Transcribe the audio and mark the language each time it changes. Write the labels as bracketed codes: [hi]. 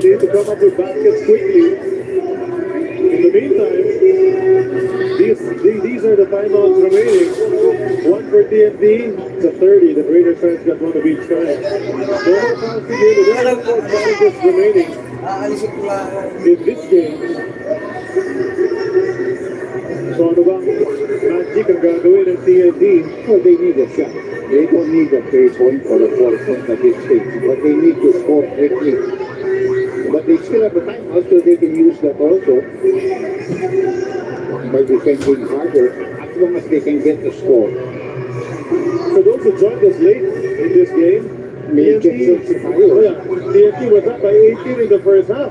[en] They need to come up with baskets quickly. In the meantime, these are the timeouts remaining. One for TNT, it's a 30. The Raiders fans got one of each time. No more fouls to game. There are 4 baskets remaining in this game. [tl] So ano bang magic ang gagawin ng TNT? [en] Well, they need a shot. They don't need a 3-point or a 4-point at this stage, but they need to score quickly. But they still have a timeout, so they can use that also by defending harder as long as they can get the score. For those who joined us late in this game, TNT was up by 18 in the first half.